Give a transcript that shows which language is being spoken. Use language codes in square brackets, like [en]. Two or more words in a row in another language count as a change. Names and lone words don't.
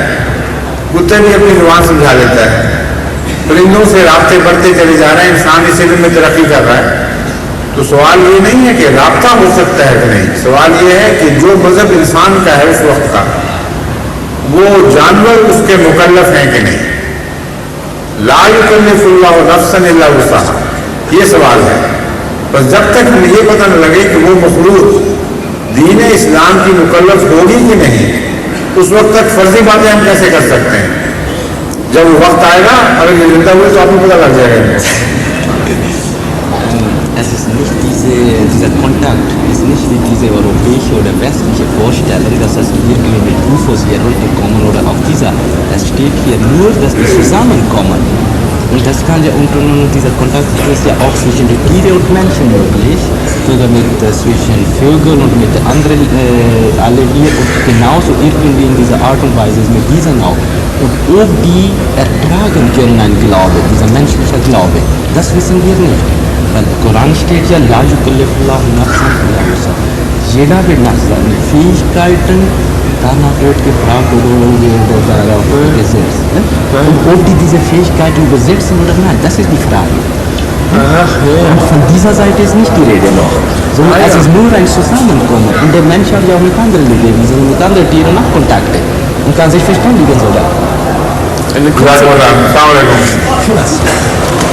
[ur] کتے بھی اپنی زبان سمجھا لیتا ہے. پرندوں سے رابطے بڑھتے چلے جا رہے ہیں. انسان اس علم میں ترقی کر رہا ہے. تو سوال یہ نہیں ہے کہ رابطہ ہو سکتا ہے کہ نہیں. سوال یہ ہے کہ جو مذہب انسان کا ہے اس وقت کا، وہ جانور اس کے مکلف ہیں کہ نہیں. [ar] لا يكلف الله نفسا إلا وسعها, [ur] یہ سوال ہے. بس جب تک ہمیں یہ پتا نہ لگے کہ وہ مخلوق دین اسلام کی مکلف ہوگی کہ نہیں، اس وقت تک فرضی باتیں ہم کیسے کر سکتے ہیں. جب وہ وقت آئے گا، اگر یہ زندہ ہوئے تو آپ کو پتا لگ جائے گا. [de] Es ist nicht dieser Kontakt, ist nicht wie diese europäische oder westliche Vorstellung, dass das irgendwie mit UFOs hier runterkommen oder auf dieser. Es steht hier nur, dass die zusammenkommen. Und das kann ja, und dieser Kontakt ist ja auch zwischen den Tieren und Menschen möglich, sogar zwischen Vögeln und mit anderen alle hier und genauso irgendwie in dieser Art und Weise ist mit diesen auch. Und ob die ertragen können einen Glaube, dieser menschliche Glaube, das wissen wir nicht. Weil im Koran steht ja, [ar] لا يكلف الله نفسا إلا وسعها. [de] Jeder wird nach seinen Fähigkeiten, danach wird gefragt oder darauf gesetzt. Und ob die diese Fähigkeiten besitzen oder nein, das ist die Frage. Und von dieser Seite ist nicht die Rede noch, sondern es ist nur ein Zusammenkommen. Und der Mensch hat ja auch mit anderen Lebewesen, mit anderen Tieren auch Kontakte und kann sich verständigen sogar. [ar] السلام عليكم.